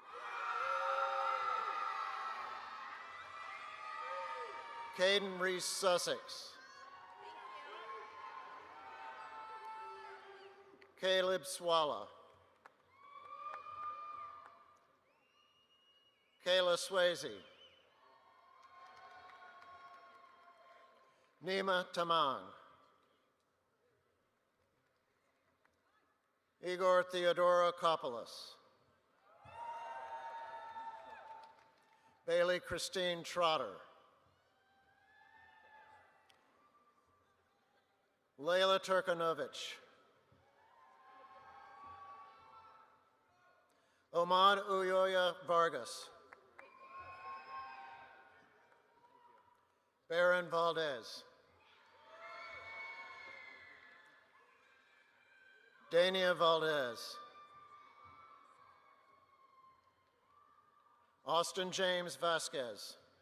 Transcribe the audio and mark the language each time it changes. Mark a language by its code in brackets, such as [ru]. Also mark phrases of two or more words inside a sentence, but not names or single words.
[en] Caden Reese Sussex. Caleb Swalla. Kayla Swayze. Nima Tamang. Igor Theodora Kopoulos. Bailey Christine Trotter. Layla Turkanovich. Omad Uyoya Vargas. Baron Valdez. Dania Valdez. Austin James Vasquez.